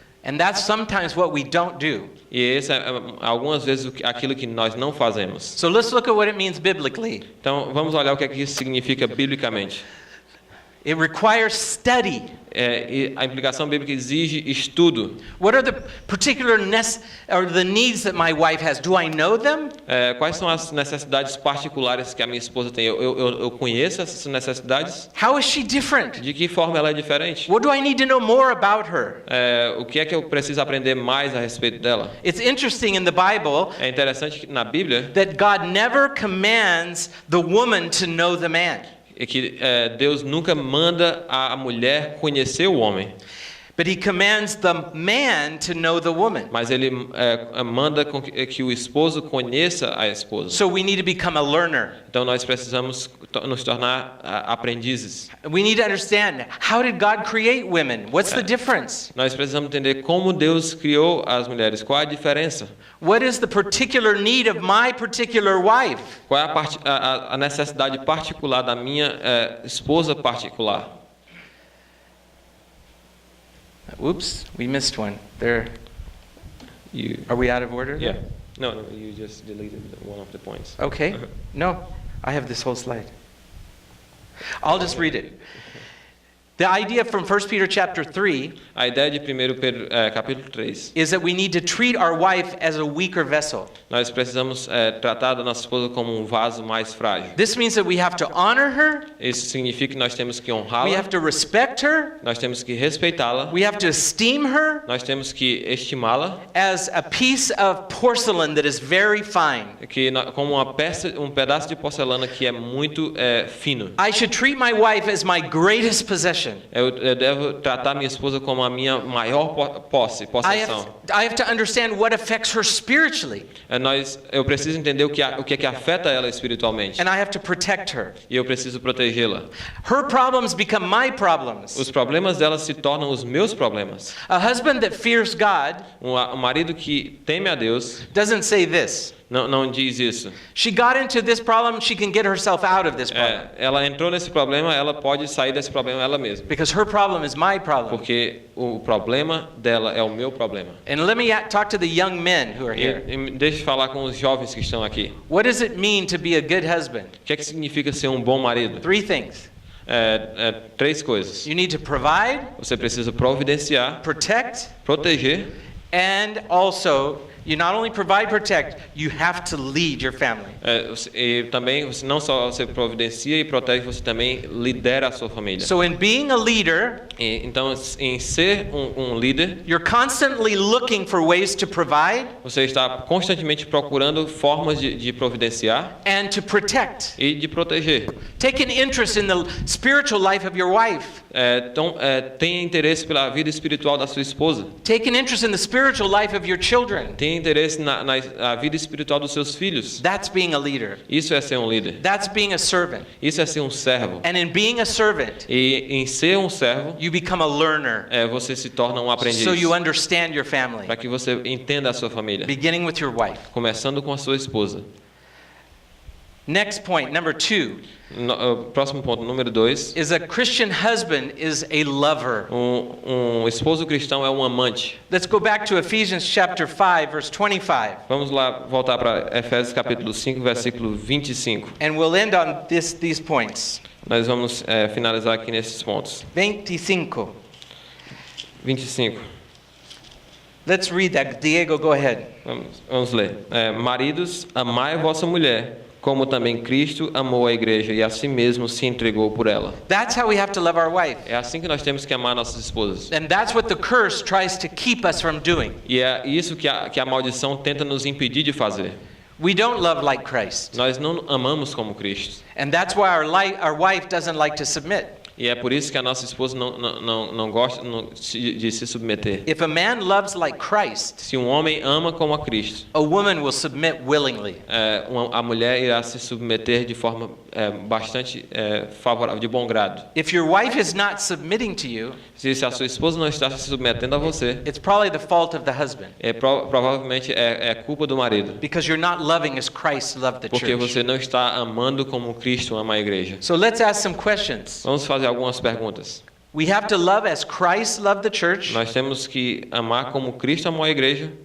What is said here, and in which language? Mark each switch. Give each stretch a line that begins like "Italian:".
English: And that's sometimes what we don't do.
Portuguese: E esse é algumas vezes aquilo que nós não fazemos.
English: So let's look at what it means biblically.
Portuguese: Então, vamos olhar o que é que isso significa biblicamente.
English: It requires study.
Portuguese: E a implicação bíblica exige estudo.
English: What are the particular the needs that my wife has? Do I know them?
Portuguese: Quais são as necessidades particulares que a minha esposa tem? Eu conheço essas necessidades?
English: How is she different?
Portuguese: De que forma ela é diferente?
English: What do I need to know more about her?
Portuguese: O que é que eu preciso aprender mais a respeito dela?
English: It's interesting in the Bible
Portuguese: É interessante que na Bíblia
English: that God never commands the woman to know the man.
Portuguese: é que Deus nunca manda a mulher conhecer o homem,
English: But he commands the man to know the woman.
Portuguese: mas ele manda que o esposo conheça a esposa.
English: So we need to become a learner.
Portuguese: Então nós precisamos nos tornar aprendizes.
English: We need to understand, how did God create women? What's the difference?
Portuguese: Nós precisamos entender como Deus criou as mulheres. Qual a diferença?
English: What is the particular need of my particular wife?
Portuguese: Qual é a necessidade particular da minha esposa particular?
English: Oops, we missed one. Are we out of order? Yeah. No, you just deleted one of the points. Okay. No, I have this whole slide. I'll just read it. The idea from 1 Peter chapter 3
Portuguese: A ideia de 1 Pedro capítulo 3
English: is that we need to treat our wife as a weaker vessel.
Portuguese: nós precisamos tratar da nossa esposa como um vaso mais frágil.
English: This means that we have to honor her,
Portuguese: Isso significa que nós temos que
English: we
Portuguese: honrá-la,
English: have to respect her,
Portuguese: nós temos que respeitá-la,
English: we have to esteem her
Portuguese: nós temos que estimá-la,
English: as a piece of porcelain that is very fine.
Portuguese: como um pedaço de porcelana que é muito fino.
English: I should treat my wife as my greatest possession.
Portuguese: Eu devo tratar minha esposa como a minha maior possessão.
English: I have to understand what affects her spiritually,
Portuguese: Eu preciso entender o que é que afeta ela espiritualmente.
English: and I have to protect her.
Portuguese: E eu preciso protegê-la.
English: Her problems become my problems.
Portuguese: Os problemas dela se tornam os meus problemas.
English: A husband that fears God
Portuguese: Um marido que teme a Deus
English: doesn't say this.
Portuguese: não diz isso.
English: She got into this problem, she can get herself out of this problem.
Portuguese: Ela entrou nesse problema, ela pode sair desse problema ela mesma.
English: Because her problem is my problem.
Portuguese: Porque o problema dela é o meu problema.
English: And let me talk to the young men who are here.
Portuguese: Deixa eu falar com os jovens que estão aqui.
English: What does it mean to be a good husband?
Portuguese: O que é que significa ser um bom marido?
English: 3 things.
Portuguese: 3 coisas.
English: You need to provide,
Portuguese: Você precisa providenciar,
English: protect,
Portuguese: proteger,
English: and also you not only provide, protect, you have to lead your family.
Portuguese: e também não só você providencia e protege, você também lidera a sua família.
English: So in being a leader,
Portuguese: Então, em ser um líder,
English: you're constantly looking for ways to provide
Portuguese: você está constantemente procurando formas de providenciar
English: and to protect.
Portuguese: e de proteger.
English: Take an interest in the spiritual life of your wife.
Portuguese: Então, tenha interesse pela vida espiritual da sua esposa.
English: Take an interest in the spiritual life of your children.
Portuguese: Tenha interesse na vida espiritual dos seus filhos.
English: That's being a leader.
Portuguese: Isso é ser um líder.
English: That's being a servant.
Portuguese: Isso é ser um servo.
English: And in being a servant,
Portuguese: E em ser um servo,
English: you become a learner.
Portuguese: você se torna um aprendiz.
English: So you understand your family.
Portuguese: Para que você entenda a sua família.
English: Beginning with your wife.
Portuguese: Começando com a sua esposa.
English: Next point, number 2,
Portuguese: Próximo ponto, número 2.
English: is a Christian husband is a lover.
Portuguese: Um esposo cristão é um amante.
English: Let's go back to Ephesians chapter 5, verse 25.
Portuguese: Vamos lá voltar para Efésios capítulo 5, versículo 25.
English: And we'll end on these points.
Portuguese: Nós vamos finalizar aqui nesses pontos.
English: 25.
Portuguese: 25.
English: Let's read that. Diego, go ahead.
Portuguese: Vamos ler. Maridos, amai a vossa mulher, como também Cristo amou a igreja e a si mesmo se entregou por ela.
English: That's how we have to love our wife.
Portuguese: É assim que nós temos que amar nossas esposas.
English: And that's what the curse tries to keep us from doing.
Portuguese: E é isso que a maldição tenta nos impedir de fazer.
English: We don't love like Christ.
Portuguese: Nós não amamos como Cristo.
English: And that's why our wife doesn't like to submit.
Portuguese: E é por isso que a nossa esposa não gosta de se submeter.
English: If a man loves like Christ,
Portuguese: Se um homem ama como a Cristo,
English: a woman will submit willingly.
Portuguese: a mulher irá se submeter de forma bastante favorável, de bom grado.
English: If your wife is not submitting to you,
Portuguese: Se a sua esposa não está se submetendo a você,
English: it's probably the fault of the husband.
Portuguese: Provavelmente é culpa do marido.
English: Because you're not loving as Christ loved the
Portuguese: Porque
English: church.
Portuguese: você não está amando como Cristo ama a igreja.
English: So let's ask some questions.
Portuguese: Vamos fazer algumas perguntas.
English: We have to love as Christ loved the church.
Portuguese: Nós temos que amar como Cristo amou a igreja.